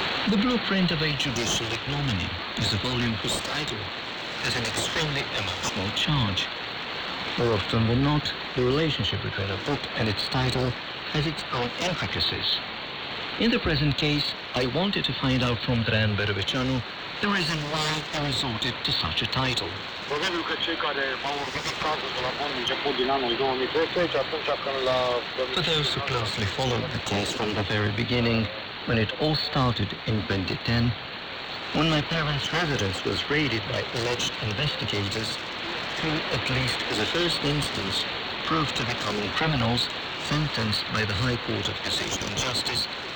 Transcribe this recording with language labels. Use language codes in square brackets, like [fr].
[en] The Blueprint of a Judicial Ignominy is a volume whose title has an extremely emotional charge. More often than not, the relationship between a book and its title has its own intricacies. In the present case, I wanted to find out from Traian Berbeceanu the reason why I resorted to such a title. [ro] Probabil că cei care au urmărit cazul de la bun început din anul 2012, atunci când l-a... [en] For those who closely followed the case from the very beginning, when it all started in 2010, when my parents' residence was raided by alleged investigators who, at least as a first instance, proved to be common criminals sentenced by the High Court of Cassation and Justice.